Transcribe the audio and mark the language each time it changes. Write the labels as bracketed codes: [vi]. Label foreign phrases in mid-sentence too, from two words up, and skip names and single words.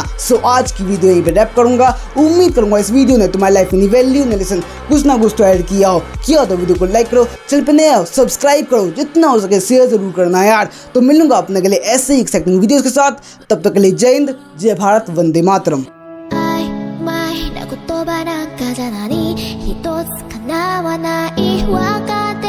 [hi] सो आज की वीडियो यहीं पे रैप करूँगा। उम्मीद करूँगा इस वीडियो ने तुम्हारी लाइफ में वैल्यू ने लेसन कुछ ना कुछ तो ऐड किया हो तो वीडियो को लाइक करो, चैनल पे नए हो सब्सक्राइब करो, जितना हो सके शेयर जरूर करना यार। तो मिलूंगा अपने के लिए ऐसे ही [en] exciting videos [hi] के साथ, तब तक के लिए जय हिंद, जय भारत, वंदे मातरम। [ja] 曖昧な言葉なんかじゃ何一つ叶わない別れ